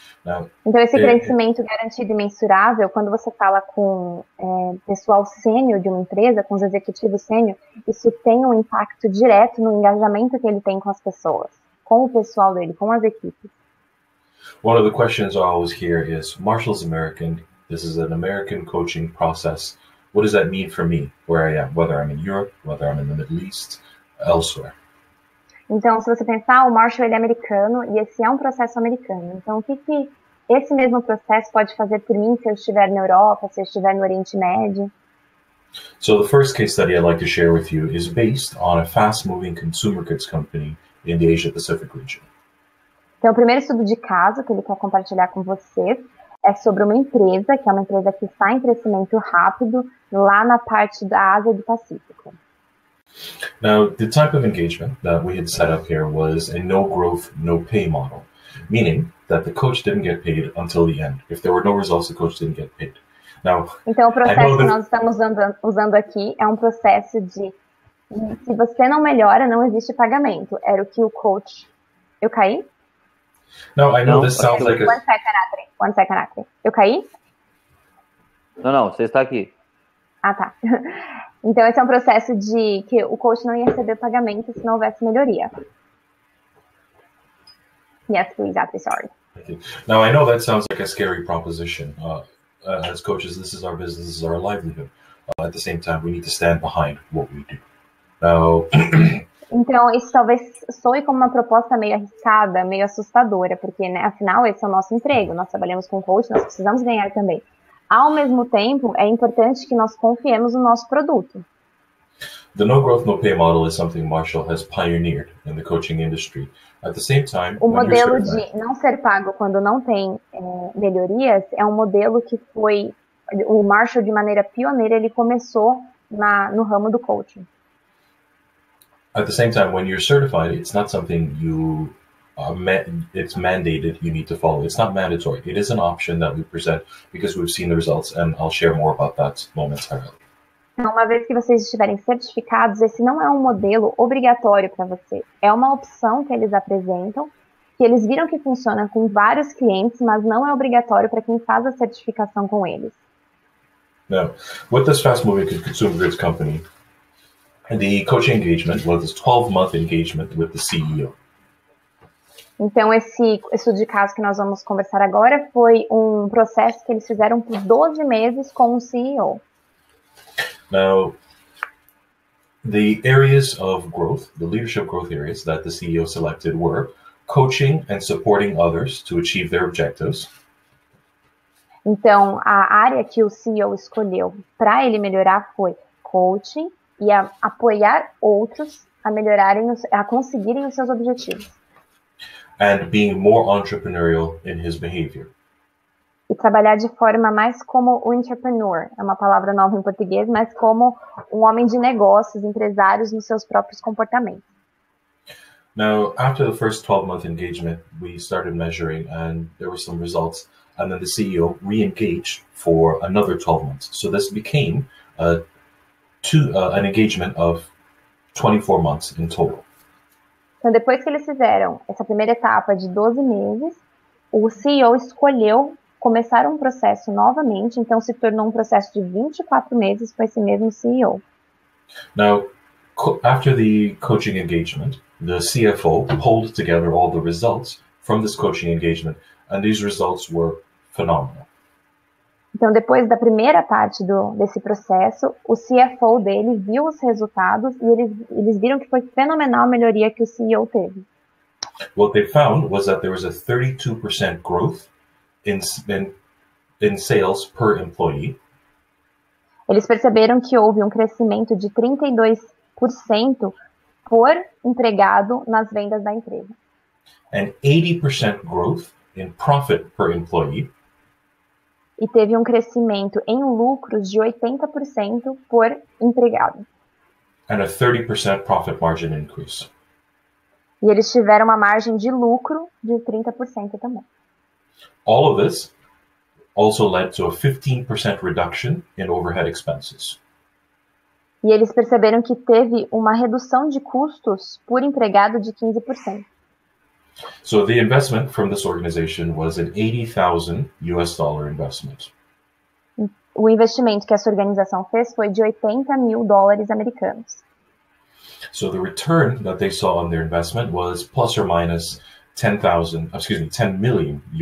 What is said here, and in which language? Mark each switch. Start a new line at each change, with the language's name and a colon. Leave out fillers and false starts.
English: Now,
Portuguese: então, esse crescimento garantido e mensurável, quando você fala com pessoal sênior de uma empresa, com os executivos sênior, isso tem um impacto direto no engajamento que ele tem com as pessoas, com o pessoal dele, com as equipes.
English: One of the questions I always hear is, Marshall's American, This is an American coaching process. What does that mean for me, where I am, whether I'm in Europe, whether I'm in the Middle East, elsewhere?
Portuguese: Então, se você pensar, o Marshall ele é americano e esse é um processo americano. Então, o que esse mesmo processo pode fazer por mim se eu estiver na Europa, se eu estiver no Oriente Médio?
English: So the first case study I'd like to share with you is based on a fast-moving consumer goods company in the Asia-Pacific region.
Portuguese: Então, o primeiro estudo de caso que ele quer compartilhar com vocês é sobre uma empresa, que é uma empresa que está em crescimento rápido lá na parte da Ásia e do Pacífico.
English: Now, the type of engagement that we had set up here was a no growth, no pay model, meaning that the coach didn't get paid until the end. If there were no results, the coach didn't get paid. Now,
Portuguese: então, o processo que nós estamos usando aqui é um processo de se você não melhora, não existe pagamento. Era o que o coach... Eu caí?
English: No, I know this sounds like a... One second, Acre.
Portuguese: Eu caí? Não, você está aqui. Ah, tá. Então, esse é um processo de que o coach não ia receber pagamento se não houvesse melhoria.
English: Yes, please, Acre, sorry. Now, I know that sounds like a scary proposition. As coaches, this is our business, this is our livelihood. At the same time, we need to stand behind what we do. Now...
Portuguese: Então, isso talvez soe como uma proposta meio arriscada, meio assustadora, porque, né, afinal, esse é o nosso emprego, nós trabalhamos com coach, nós precisamos ganhar também. Ao mesmo tempo, é importante que nós confiemos no nosso produto.
English: The no growth, no pay model is something Marshall has pioneered in the coaching industry. At the same time,
Portuguese: o modelo de não ser pago quando não tem melhorias é um modelo que foi, o Marshall, de maneira pioneira, ele começou no ramo do coaching.
English: At the same time, when you're certified, it's not something you it's mandated you need to follow. It's not mandatory. It is an option that we present because we've seen the results, and I'll share more about that momentarily.
Portuguese: Uma vez que vocês estiverem certificados, esse não é um modelo obrigatório para você. É uma opção que eles apresentam, que eles viram que funciona com vários clientes, mas não é obrigatório para quem faz a certificação com eles.
English: Now, with this fast-moving consumer goods company, the coaching engagement was this 12-month engagement with the CEO.
Portuguese: Então, esse estudo de caso que nós vamos conversar agora foi um processo que eles fizeram por 12 meses com o CEO.
English: Now, the areas of growth, the leadership growth areas that the CEO selected were coaching and supporting others to achieve their objectives.
Portuguese: Então, a área que o CEO escolheu para ele melhorar foi coaching e apoiar outros a melhorarem, a conseguirem os seus objetivos.
English: And being more entrepreneurial in his behavior.
Portuguese: E trabalhar de forma mais como o entrepreneur, é uma palavra nova em português, mas como um homem de negócios, empresários nos seus próprios comportamentos.
English: Now, after the first 12-month engagement, we started measuring and there were some results, and then the CEO re-engaged for another 12 months. So this became an engagement of 24 months in total.
Portuguese: Então, depois que eles fizeram essa primeira etapa de 12 meses, o CEO escolheu começar um processo novamente, então se tornou um processo de 24 meses com esse mesmo CEO.
English: Now, after the coaching engagement, the CFO pulled together all the results from this coaching engagement, and these results were phenomenal.
Portuguese: Então, depois da primeira parte desse processo, o CFO dele viu os resultados e eles viram que foi fenomenal a melhoria que o CEO teve.
English: What they found was that there was a 32% growth in sales per employee.
Portuguese: Eles perceberam que houve um crescimento de 32% por empregado nas vendas da empresa.
English: And 80% growth in profit per employee.
Portuguese: E teve um crescimento em lucros de 80% por empregado.
English: And a 30% profit margin increase.
Portuguese: E eles tiveram uma margem de lucro de 30% também.
English: All of this also led to a 15% reduction in overhead expenses.
Portuguese: E eles perceberam que teve uma redução de custos por empregado de 15%.
English: So the investment from this organization was an $80,000 investment.
Portuguese: O investimento que essa organização fez foi de $80 mil americanos.
English: So the return that they saw on their investment was plus or minus $10 million.